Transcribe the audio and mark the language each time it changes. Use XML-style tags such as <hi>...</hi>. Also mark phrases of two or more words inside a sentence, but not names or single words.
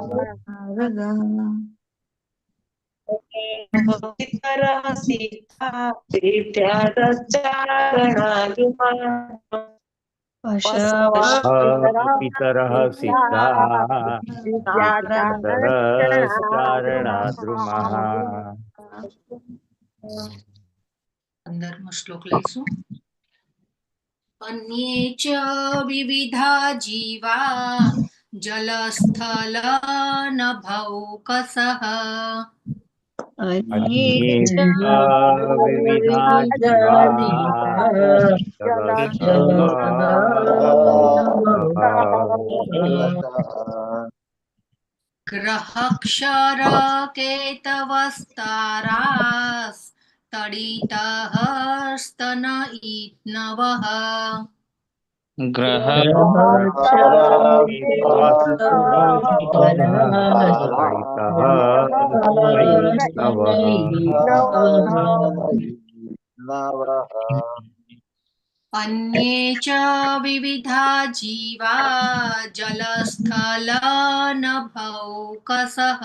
<sa>पितरः सिद्धा विद्याचारणा पितरः सिद्धा विद्याधराश्चारणा द्रुमः</sa> <gu>15મો શ્લોક લઈશું.</gu> <sa>અન્યે ચ વિવિધા જીવા જલસ્થલ નભૌકસઃ अन्ये च विविधा जीवा ગ્રહક્ષર કેતવસ્તારાસ તડિતઃ સ્તન ઈત્નવઃ अन्ये च विविधा जीवा जलस्थल नभौकसः</sa>